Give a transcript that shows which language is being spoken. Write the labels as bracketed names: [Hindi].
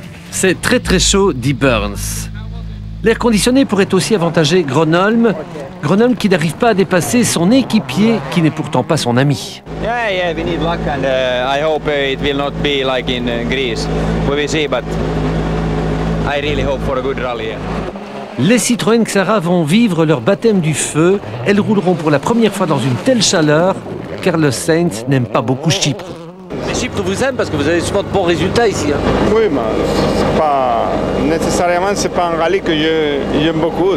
[French] C'est très très chaud, dit Burns. L'air conditionné pourrait aussi avantager Gronholm qui n'arrive pas à dépasser son équipier qui n'est pourtant pas son ami. [English] Yeah, we need luck and I hope it will not be like in Greece. We will see, but I really hope for a good rally. [French] Les Citroën Xara vont vivre leur baptême du feu. Elles rouleront pour la première fois dans une telle chaleur. Carlos Sainz n'aime pas beaucoup Chypre. Mais Chypre vous aime parce que vous avez souvent de bons résultats ici. Hein. Oui, mais c'est pas nécessairement c'est pas un rallye que j'aime beaucoup.